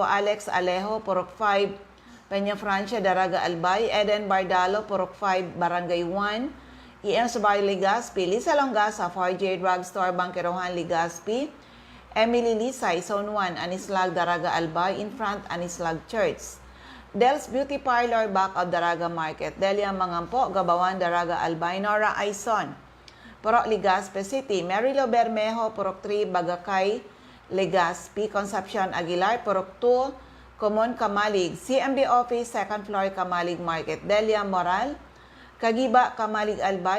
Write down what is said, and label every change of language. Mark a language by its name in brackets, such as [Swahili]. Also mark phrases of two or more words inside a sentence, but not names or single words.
[English] Alex Alejo, Purok 5, Peña Francia, Daraga Albay. Eden Bardalo, Purok 5, Barangay 1. E.M. Sabay, Legazpi. Lisa Longasa, 4J Drugstore, Bangkerohan, Legazpi. Emily Lisay, Zone 1, Anislag, Daraga Albay. In front, Anislag Church. Del's Beauty Parlor, back of Daraga Market. Delia Mangampo, Gabawan, Daraga Albay. Nora Aison, Purok Legazpi City. Marilo Bermejo, Purok 3, Bagakay, Legazpi. Concepcion Aguilar, Purok 2, Common Kamalig. CMB Office, 2nd floor, Kamalig Market. Delia Moral, Kagiba, Kamalig Albay.